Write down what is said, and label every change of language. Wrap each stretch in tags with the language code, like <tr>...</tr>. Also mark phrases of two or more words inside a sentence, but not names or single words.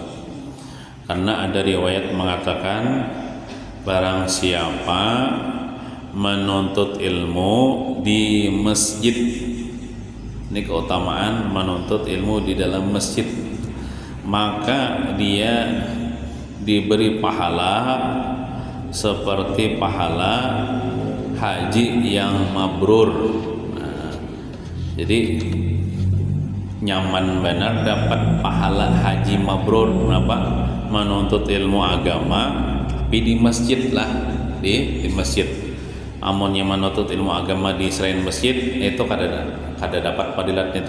<id>Karena ada riwayat mengatakan barang siapa menuntut ilmu di masjid, ini keutamaan menuntut ilmu di dalam masjid, maka dia diberi pahala seperti pahala haji yang mabrur.</id> <bjn>Nah, jadi nyaman benar dapat pahala haji mabrur. Kenapa?</bjn> <id>Menuntut ilmu agama tapi di masjid lah, di masjid.</id> <bjn>Amunnya menuntut ilmu agama di selain masjid itu kada dapat fadilat itu.</bjn>